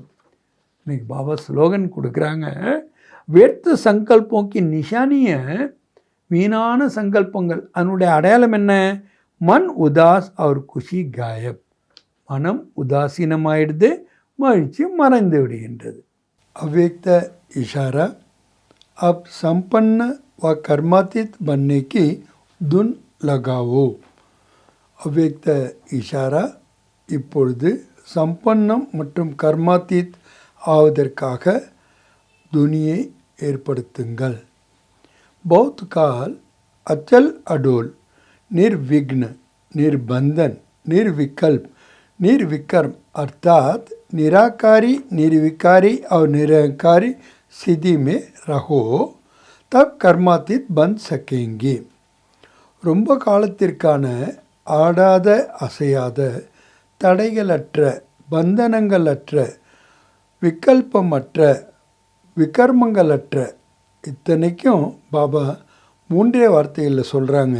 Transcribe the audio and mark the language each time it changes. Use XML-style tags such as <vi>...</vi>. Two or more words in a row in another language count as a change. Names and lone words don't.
<ta>இன்னைக்கு பாபா ஸ்லோகன் கொடுக்குறாங்க,</ta> <hi>व्यर्थ संकल्पों की निशानी,</hi> <ta>வீணான சங்கல்பங்கள் அதனுடைய அடையாளம் என்ன?</ta> <hi>मन उदास और खुशी गायब,</hi> <ta>மனம் உதாசீனமாயிடுது, மகிழ்ச்சி மறைந்து விடுகின்றது.</ta> <hi>अव्यक्त इशारा, अब संपन्न व कर्मातीत बनने की धुन लगाओ. अव्यक्त इशारा,</hi> <ta>இப்பொழுது சம்பன்னம் மற்றும் கர்மாத்தீத் ஆவதற்காக துனியை ஏற்படுத்துங்கள்.</ta> <hi>बहुत काल अचल अडोल, निर्विघ्न, निर्बंधन, निर्विकल्प, निर्विकर्म अर्थात निराकारी, निर्विकारी और निरंकारी स्थिति में रहो, तब कर्मातीत बन सकेंगे.</hi> <ta>ரொம்ப காலத்திற்கான ஆடாத அசையாத தடைகளற்ற பந்தனங்களற்ற விகல்பமற்ற விகர்மங்களற்ற, இத்தனைக்கும் பாபா மூன்றே வார்த்தைகளில் சொல்கிறாங்க.</ta>